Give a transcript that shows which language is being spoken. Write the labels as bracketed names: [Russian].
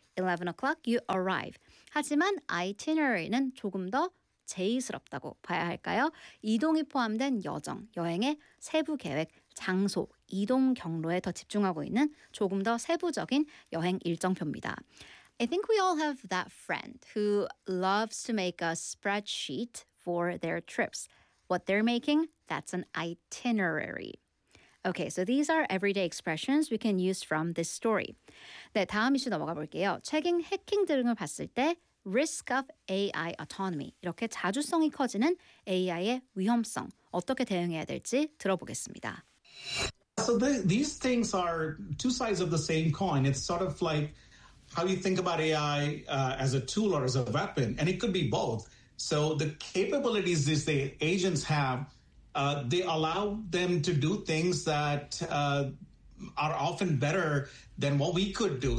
[English] 11 o'clock you arrive. [Korean] 하지만 itinerary는 조금 더 제의스럽다고 봐야 할까요? 이동이 포함된 여정, 여행의 세부 계획, 장소, 이동 경로에 더 집중하고 있는 조금 더 세부적인 여행 일정표입니다. [English] I think we all have that friend who loves to make a spreadsheet for their trips. What they're making, that's an itinerary. Okay, so these are everyday expressions we can use from this story. [Korean] 네, 다음 이슈 넘어가 볼게요. 최근 해킹 등을 봤을 때 [English] risk of AI autonomy. [Korean] 이렇게 자주성이 커지는 AI의 위험성. 어떻게 대응해야 될지 들어보겠습니다. [English] So these things are two sides of the same coin. It's sort of like how you think about AI as a tool or as a weapon. And it could be both. So the capabilities these the agents have, they allow them to do things that are often better than what we could do.